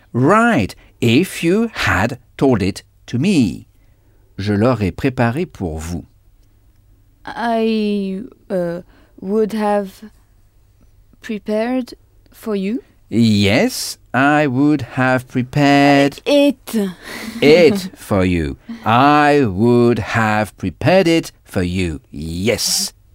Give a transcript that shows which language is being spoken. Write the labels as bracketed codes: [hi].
[en] Right, if you had told it to me. [fr] Je l'aurais préparé pour vous. [en] I would have prepared for you. Yes, I would have prepared... it. it for you. I would have prepared it for you. Yes.